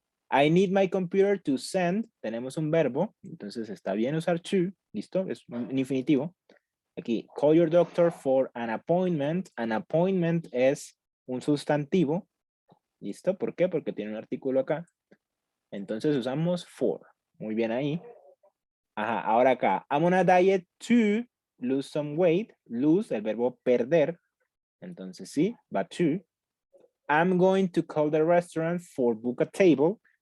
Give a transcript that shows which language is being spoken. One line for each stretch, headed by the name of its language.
English: I need my computer to send.
Spanish: Tenemos un verbo. Entonces está bien usar to. Listo. Es un infinitivo. Aquí,
English: call your doctor for an appointment.
Spanish: An appointment es un sustantivo. ¿Listo? ¿Por qué? Porque tiene un artículo acá. Entonces usamos for. Muy bien ahí. Ajá, ahora acá.
English: I'm on a diet to lose some weight. Lose,
Spanish: el verbo perder. Entonces sí, va to.
English: I'm going to call the restaurant for book a table.